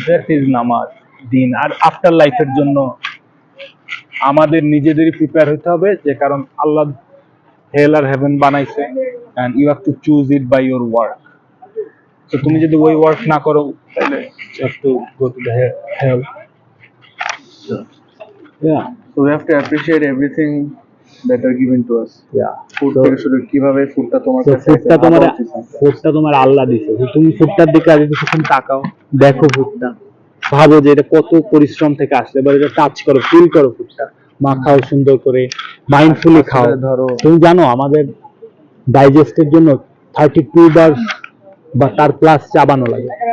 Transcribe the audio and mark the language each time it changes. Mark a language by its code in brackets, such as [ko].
[bn] That is নামাজ, দিন। আর after লাইফের জন্য আমাদের নিজেদেরই প্রিপেয়ার হতে হবে, যে কারণ আল্লাহ হেল আর হেভেন বানাইছে, [en] And you have to choose it by your work. [bn] তো তুমি যদি ওই ওয়ার্ক না করো, তাহলে একটু [en] Go to the hell. Yeah, so we have to appreciate everything that are given to us. [bn] Food থেকে শুরু, কিভাবে ফুডটা তোমার কাছে ফুডটা তোমার আল্লাহ দিছে। তুমি ফুডটার দিকে আগে কিছুক্ষণ তাকাও, দেখো ফুডটা, ভাবো যে এটা কত পরিশ্রম থেকে আসলে, এবার এটা টাচ করো, ফিল করো ফুডটা, মাখাও সুন্দর করে, মাইন্ডফুলি খাও। ধরো তুমি জানো আমাদের ডাইজেস্টের জন্য 32 বার বা তার প্লাস চাবানো লাগে।